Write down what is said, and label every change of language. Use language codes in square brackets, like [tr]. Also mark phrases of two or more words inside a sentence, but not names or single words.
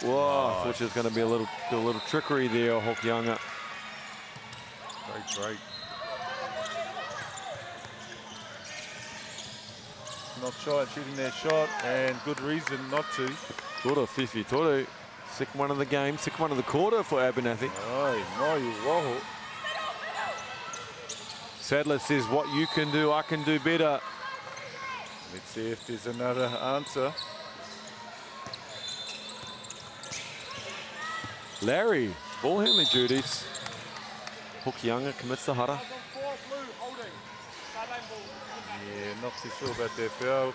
[en] Whoa, I thought she was going to be a little trickery there, Hokianga. Great. Not shy at shooting their shot, and good reason not to. [mi] Toru Fifi Toru. [en] Second one of the game, second one of the quarter for Abernathy. [mi] Ai, mai waho. [en] Sadler says, what you can do, I can do better. Let's see if there's another answer. Larry, ball handling duties. Hokianga commits the hara. Yeah, not too sure about their foul.